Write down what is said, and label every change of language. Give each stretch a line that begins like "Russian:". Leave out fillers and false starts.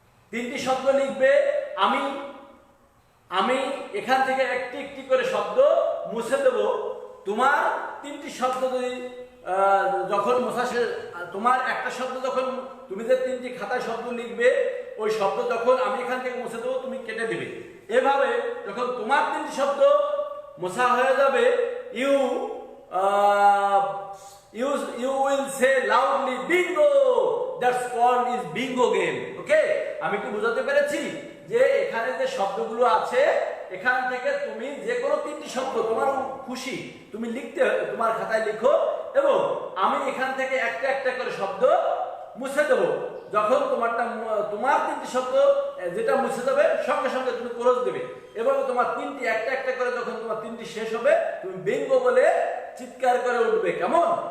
Bangla: 3টি শব্দ লিখবে। আমি এখান থেকে একটি একটি করে শব্দ মুছে দেব। তোমার তিনটি শব্দ যদি যখন মোছা শেষ, তোমার একটা শব্দ যখন তুমি যে তিনটি খাতায় শব্দ লিখবে, ওই শব্দ যখন আমি এখান থেকে মুছে দেবো তুমি কেটে দেবে। এভাবে যখন তোমার তিনটি শব্দ মোছা হয়ে যাবে,
English: You will say loudly bingo, that's called is bingo game.
Bangla: Okay, আমি কি বোঝাতে পেরেছি যে এখানে যে শব্দগুলো আছে এখান থেকে তুমি যে কোনো তিনটি শব্দ তোমার খুশি তুমি লিখতে তোমার খাতায় লিখো, এবং আমি এখান থেকে একটা একটা করে শব্দ মুছে দেবো। যখন তোমার তিনটি শব্দ যেটা মুছে যাবে সঙ্গে সঙ্গে তুমি ক্লোজ দেবে, এবং তোমার তিনটি একটা একটা করে যখন তোমার তিনটি শেষ হবে তুমি বিঙ্গো বলে চিৎকার করে উঠবে। কেমন?